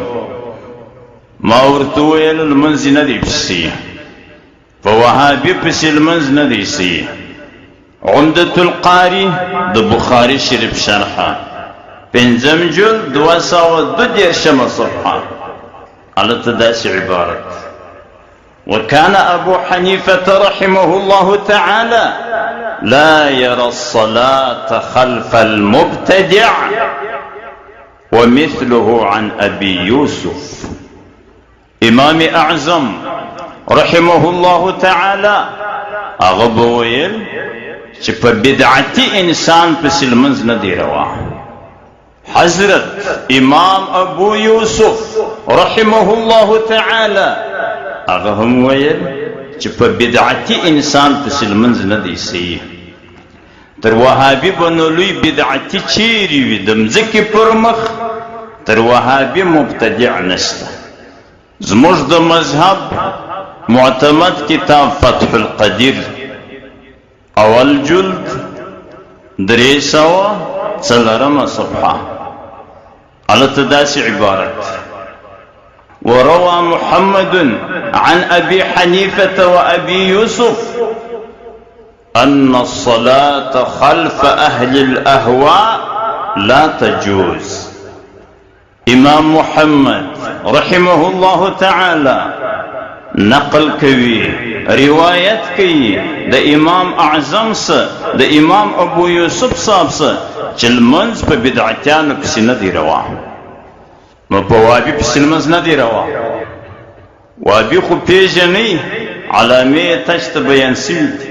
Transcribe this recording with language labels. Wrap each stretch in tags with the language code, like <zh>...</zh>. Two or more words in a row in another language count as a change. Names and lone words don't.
<ps>ما ورته وویل لمنځ نه دی پسې، په وهابي پسې لمنځ نه دی سي. عمدة القاري د بخاري شریف شرحه 5 جلد 232 صفحه هلته داسې عبارت:</ps> <ar>وكان أبو حنيفة رحمه الله تعالى لا يرى الصلاة خلف المبتدع ومثله عن أبي يوسف.</ar> <ps>امام اعظم</ps> <ar>رحمه الله تعالى</ar> <ps>هغه وویل چې په بدعتي انسان پسې لمنځ نه دی روا. حضرت امام ابو یوسف</ps> <ar>رحمه الله تعالى</ar> <ps>هغه هم ویل چې په بدعتي انسان پسې لمنځ نه دی سي. تر وهابي بنو لوی بدعتي چیرې وي د مځکې پر مخ، تر وهابي مبتدع نشته. زموږ د مذهب معتمد کتاب فتح القدیر اول جلد 304 صفحه هلته داسې عبارت:</ps> <ar>وروى محمد عن أبي حنيفة وأبي يوسف أن الصلاة خلف أهل الأهواء لا تجوز.</ar> <ps>امام محمد</ps> <ar>رحمه الله تعالى</ar> <ps>نقل کوي، روایت کوي د امام اعظم سه، د امام ابو یوسف صاحب سه، چې لمنځ په بدعتیانو پسې نه دی روا. نو په وابي پسې لمنځ نه دی روا. وابي خو پیژنئ، علامې یې تش ته بیان سوي دي.</ps>